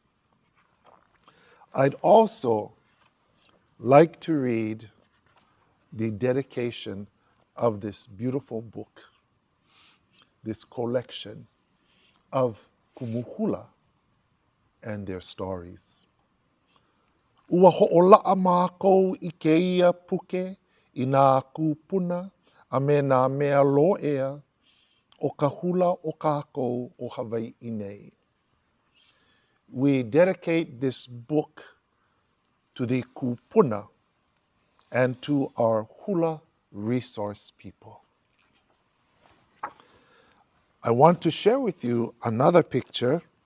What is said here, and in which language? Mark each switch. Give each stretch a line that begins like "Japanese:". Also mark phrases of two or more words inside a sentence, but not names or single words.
English: I'd also like to read the dedication of this beautiful book, this collection of Kumu Hula and their stories.
Hawaiian: Ua ho'ola'a mākou I keia puke I nā kūpuna a me nā mea lo'ea o ka hula o kākou o Hawaiʻi nei.
English: We dedicate this book to the kūpuna and to our hula resource people. I want to share with you another picture.